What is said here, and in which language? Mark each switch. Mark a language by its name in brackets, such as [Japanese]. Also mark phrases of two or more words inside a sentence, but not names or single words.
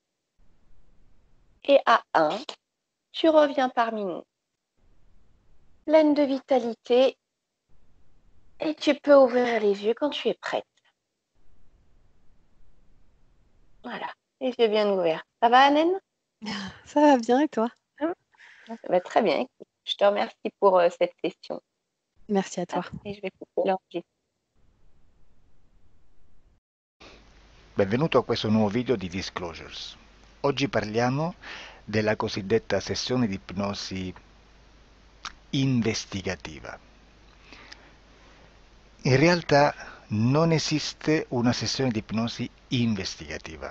[French] Et à 1, tu reviens parmi nous, pleine de vitalité, et tu peux ouvrir les yeux quand tu es prête. Voilà, les yeux bien ouverts. Ça va, Anen? Ça va bien et toi? Ça va très bien. Écoute, je te remercie pour cette session. Merci à toi. Et je vais couper l'enregistrement. [Italian] Benvenuto a questo nuovo video di Disclosures. Oggi parliamo della cosiddetta sessione di ipnosi investigativa. In realtà non esiste una sessione di ipnosi investigativa.